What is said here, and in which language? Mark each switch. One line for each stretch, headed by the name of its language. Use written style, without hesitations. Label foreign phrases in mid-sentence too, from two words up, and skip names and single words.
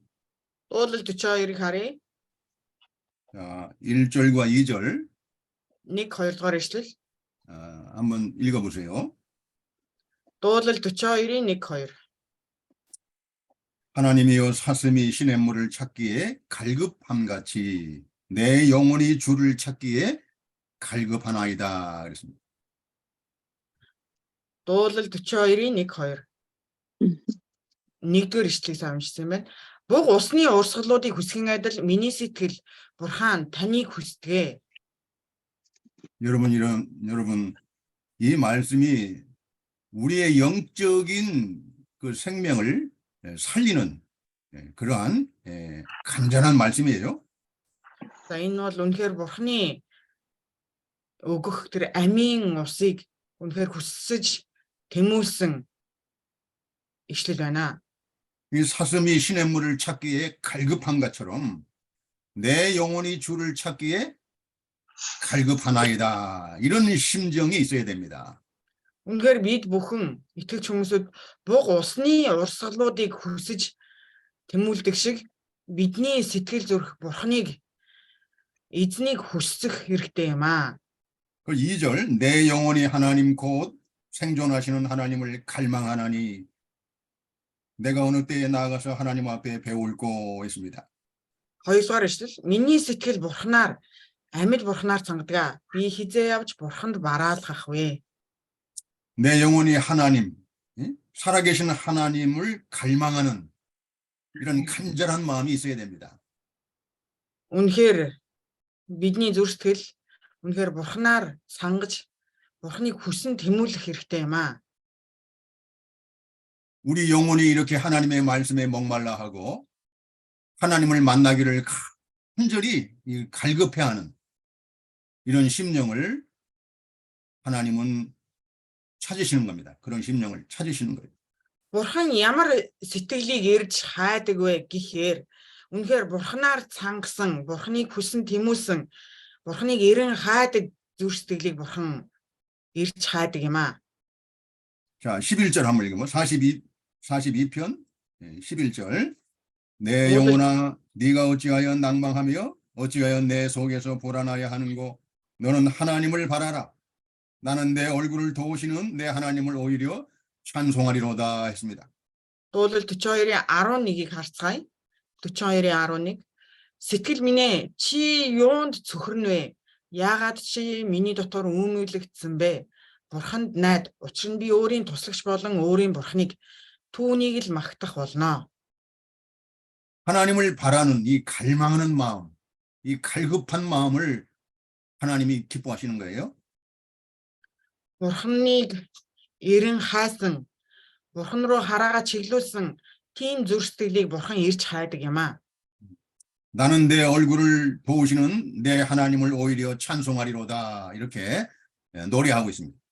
Mongolian: Дуулал 42-ыг харъя.
Korean: 1절과 2절
Mongolian: 1-2 дугаар ишлэл.
Korean: 한번 읽어보세요.
Mongolian: Дуулал 42-ийн 1-2.
Korean: 하나님이여 사슴이 시냇물을 찾기에 갈급함같이 내 영혼이 주를 찾기에 갈급하나이다. 그랬습니다.
Mongolian: Дуулал 42-ийн 1-2. Нэгдүгээр ишлэлийг уншсан юм байна. Буг усны урсгалуудыг хүсгэн адил миний сэтгэл Бурхан таныг хүсдэг.
Korean: 여러분 이 말씀이 우리의 영적인 그 생명을 살리는 그러한 간절한 말씀이에요.
Mongolian: За энэ бол үнэхээр Бурханы өгөх тэр амийн усыг үнэхээр хүсэж тэмүүлсэн ишлэл байна.
Korean: 이 사슴이 시냇물을 찾기에 갈급한 것처럼 내 영혼이 주를 찾기에 갈급하나이다. 이런 심정이 있어야 됩니다.
Mongolian: Үнэхээр бид бүхэн итгэж хүмүүсд буг усны урсгалуудыг хүсэж тэмүүлдэг шиг бидний сэтгэл зүрх Бурханыг эзнийг хүсэх хэрэгтэй юм аа.
Korean: 그 2절 내 영혼이 하나님 곧 생존하시는 하나님을 갈망하나니 내가 어느 때에 나아가서 하나님 앞에 배울고 있습니다.
Mongolian: Хоёрдугаар ишлэл миний сэтгэл Бурханаар амьд Бурханаар цангадаг. Би хизээ явж Бурханд бараалгах вэ.
Korean: 내 영혼이 하나님, 살아계신 하나님을 갈망하는 이런 간절한 마음이 있어야 됩니다.
Mongolian: Үнэхээр бидний зүрх сэтгэл үнэхээр Бурханаар сангаж Бурханыг хүсэн тэмүүлэх хэрэгтэй юм аа.
Korean: 우리 영혼이 이렇게 하나님의 말씀에 목말라하고 하나님을 만나기를 간절히 갈급해하는 이런 심령을 하나님은 찾으시는 겁니다. 그런 심령을 찾으시는 거예요.
Mongolian: Бурхан ямар сэтгэлийг эрж хайдаг вэ гэхээр үнэхээр Бурханаар цангасан, Бурханыг хүсэн тэмүүлсэн, Бурханыг эрен хайдаг зүрх сэтгэлийг Бурхан эрж хайдаг юм аа.
Korean: 자, 11절 한번 읽으면 42편 11절 내 영혼아 네가 어찌하여 낭망하며 어찌하여 내 속에서 불안하여 하는고 너는 하나님을 바라라. 나는 내 얼굴을 도우시는 내 하나님을 오히려 찬송하리로다 했습니다.
Mongolian: Дуулал 42-ийн 11-ийг харцгаая. 42-ийн 11. Сэтгэл минь ээ, чи юунд цөхрөн вэ? Яагаад чи миний дотор үүмүйлэгдсэн бэ? Бурханд найд, учир нь би өөрийн туслагч болон өөрийн бурхныг түүнийг л магтах болно.
Korean: 하나님을 바라는 이 갈망하는 마음, 이 갈급한 마음을 하나님이 기뻐하시는 거예요.
Mongolian: Бурхныг эрен хайсан, бурхан руу хараагаа чиглүүлсэн тийм зүрх сэтгэлийг бурхан ирж хайдаг юм аа.
Korean: 나는 내 얼굴을 도우시는 내 하나님을 오히려 찬송하리로다 이렇게 노래하고 있습니다.